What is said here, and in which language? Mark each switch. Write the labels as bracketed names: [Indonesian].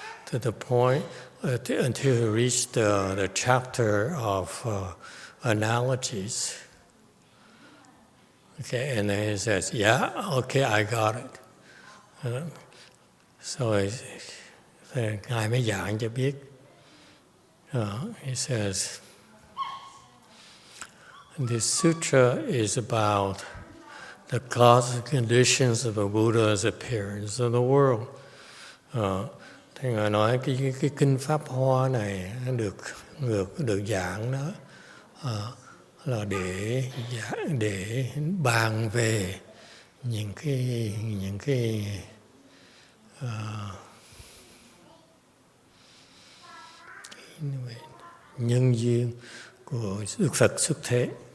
[English] to the point until he reached the chapter of analogies. Okay, and then he says, yeah, okay, I got it. [Vietnamese] So Ngài mới giảng cho biết. [English] He says, this sutra is about the cause and conditions of a Buddha's appearance in the world. [Vietnamese] Thì Ngài nói cái kinh Pháp Hoa này được giảng đó là để bàn về những cái nhân duyên của Đức Phật xuất thế.